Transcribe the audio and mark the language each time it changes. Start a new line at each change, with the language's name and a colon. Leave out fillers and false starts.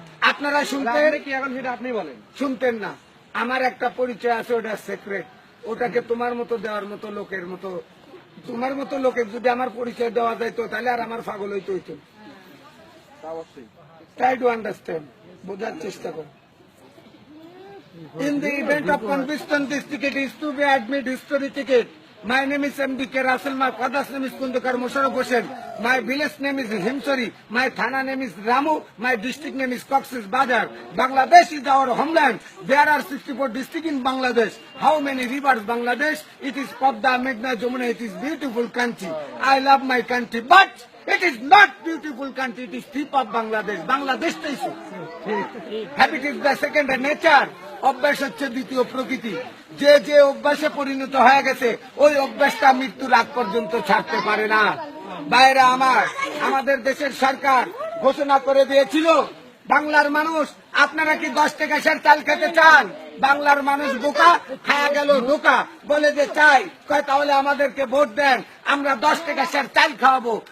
Bangla: আপনারা শুনতেন কি? এখন সেটা আপনি বলেন। শুনতেন না। আমার একটা পরিচয় আছে, ওটা সিক্রেট। ওটাকে তোমার মতো দেওয়ার মতো লোকের মতো, তোমার মতো লোকের যদি আমার পরিচয় দেওয়া যাইতো, তাহলে আর আমার পাগল হইতে হইতো।
English: try to understand,
Bangla: বোঝার চেষ্টা করো।
English: In the event of conviction, this ticket is to be admit history ticket. My name is M.D.K. Russell. My father's name is Kundukar Musharraf Hossain. My village name is Himsori. My thana name is Ramu. My district name is Cox's Bazar. Bangladesh is our homeland. There are 64 districts in Bangladesh. How many rivers Bangladesh? It is Padma, Meghna, Jamuna. It is beautiful country. I love my country, but it is not beautiful country. It is tip of Bangladesh. Bangladesh is habit is the second nature.
Bangla: অভ্যাস হচ্ছে দ্বিতীয় প্রকৃতি। যে যে অভ্যাসে পরিণত হয়ে গেছে, ওই অভ্যাসটা মৃত্যুর আগ পর্যন্ত ছাড়তে পারে না। ভাইরা আমার, আমাদের দেশের সরকার ঘোষণা করে দিয়েছিল, বাংলার মানুষ, আপনারা কি 10 টাকা সের চাল খেতে চান? বাংলার মানুষ বোকা, খায়া গেল ধোকা, বলে যে চাই, কয় তাহলে আমাদেরকে ভোট দেন, আমরা 10 টাকা সের চাল খাওয়াবো।